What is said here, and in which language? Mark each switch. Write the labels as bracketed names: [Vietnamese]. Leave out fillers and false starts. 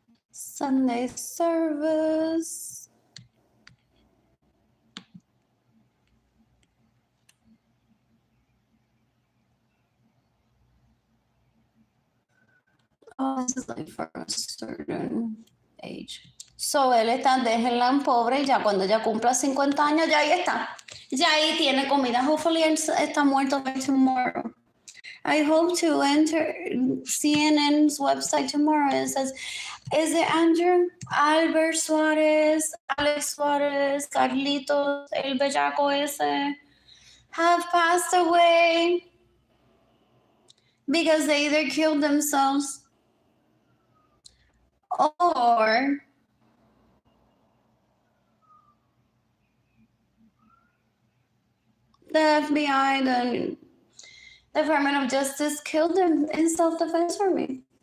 [English] Sunday service. Oh, this is like for a certain age. [Spanish] So él está, déjenla en pobre y ya cuando ella cumpla 50 años, ya ahí está. Ya ahí tiene comida. [English] Hopefully [Spanish] él está muerto [English] by tomorrow. I hope to enter CNN's website tomorrow. It says, is it Andrew, Albert Suarez, Alex Suarez, Carlitos, [Spanish] el bellaco ese, [English] have passed away because they either killed themselves or the FBI, the Department of Justice killed them in self-defense for me.